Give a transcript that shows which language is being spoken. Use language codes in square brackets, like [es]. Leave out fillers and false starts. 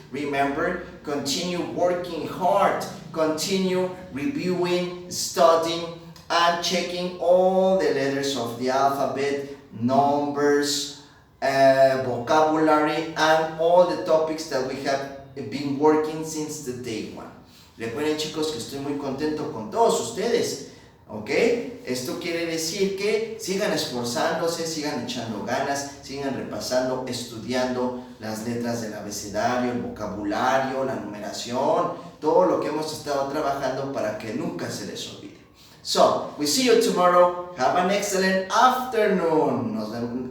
[en] Remember, continue working hard, continue reviewing, studying, and checking all the letters of the alphabet, numbers, vocabulary, and all the topics that we have been working since the day one. [es] Recuerden, chicos, que estoy muy contento con todos ustedes. ¿Ok? Esto quiere decir que sigan esforzándose, sigan echando ganas, sigan repasando, estudiando las letras del abecedario, el vocabulario, la numeración, todo lo que hemos estado trabajando para que nunca se les olvide. [en] So, we see you tomorrow. Have an excellent afternoon.